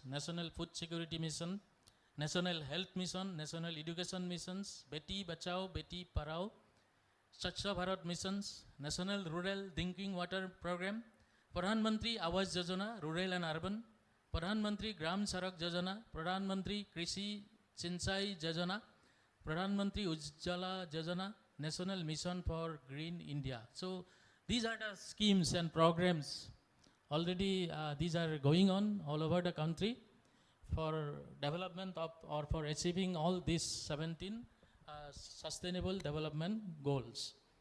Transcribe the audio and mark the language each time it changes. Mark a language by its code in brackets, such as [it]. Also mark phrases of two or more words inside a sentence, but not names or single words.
[en] National Food Security Mission, National Health Mission, National Education Missions, Beti Bachao, Beti Parao, Swachh Bharat Missions, National Rural Drinking Water Program, Pradhan Mantri Awas Yojana, Rural and Urban, Pradhan Mantri Gram Sadak Yojana, Pradhan Mantri Krishi Sinchay Yojana, Pradhan Mantri Ujjwala Yojana, National Mission for Green India. So these are the schemes and programs. Already these are going on all over the country for development of, or for achieving all these 17 sustainable development goals.